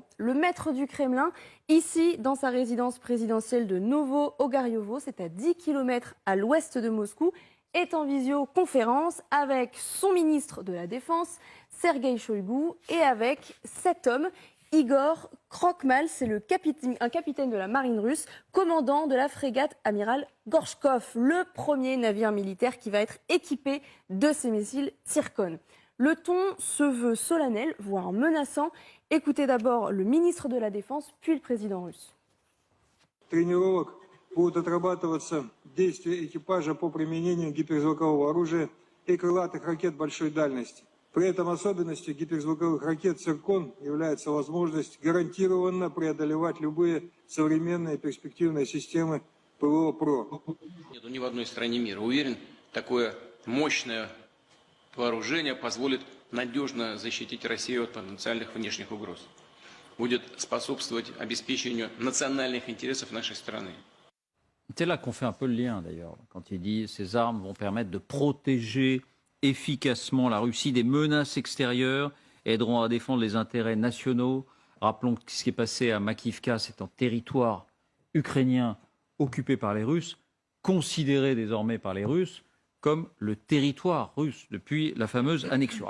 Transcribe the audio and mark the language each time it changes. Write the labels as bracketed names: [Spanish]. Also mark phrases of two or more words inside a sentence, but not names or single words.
[French] Le maître du Kremlin, ici, dans sa résidence présidentielle de Novo-Ogariovo, c'est à 10 km à l'ouest de Moscou, est en visioconférence avec son ministre de la Défense, Sergueï Shoïgu, et avec cet homme, Igor Krokhmal, c'est un capitaine de la marine russe, commandant de la frégate amiral Gorchkov, le premier navire militaire qui va être équipé de ces missiles Zircon. Le ton se veut solennel, voire menaçant. Écoutez d'abord le ministre de la Défense, puis le président russe. [Russian] Тренировок будут отрабатываться действия экипажа по применению гиперзвукового оружия и крылатых ракет большой дальности. При этом особенностью гиперзвуковых ракет «Циркон» является возможность гарантированно преодолевать любые современные перспективные системы ПВО ПРО. Нету ни в одной стране мира. Уверен, такое мощное вооружение позволит надежно защитить Россию от потенциальных внешних угроз. Будет способствовать обеспечению национальных интересов нашей страны. [French] C'est là qu'on fait un peu le lien d'ailleurs, quand il dit ces armes vont permettre de protéger efficacement la Russie des menaces extérieures et aideront à défendre les intérêts nationaux. Rappelons que ce qui est passé à Makivka, c'est un territoire ukrainien occupé par les Russes, considéré désormais par les Russes comme le territoire russe depuis la fameuse annexion.